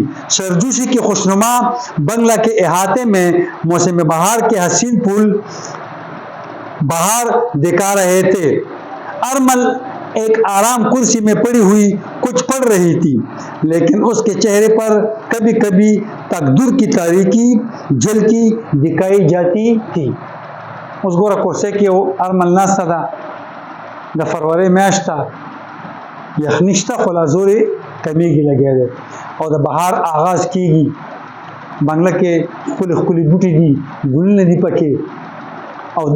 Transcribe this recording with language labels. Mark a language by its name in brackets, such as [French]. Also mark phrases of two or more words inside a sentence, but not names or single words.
[Urdu] سرجوشی کی خوشنما بنگلہ کے احاطے میں موسم بہار کے حسین پھول بہار دکھا رہے تھے. ارمل ایک آرام کرسی میں پڑی ہوئی کچھ پڑھ رہی تھی، لیکن اس کے چہرے پر کبھی کبھی تقدیر کی تاریکی جھلکی دکھائی جاتی تھی. [Pashto] اوس ګوره کورسۍ کې یو ارمل ناسته ده د فروری میاشت ده یخني شته خو لا زورې کمیږي لګیا دی او د بهار آغاز کیږي بنګله کې ښکلي ښکلي بوټي دي ګلونه دي پکې او دی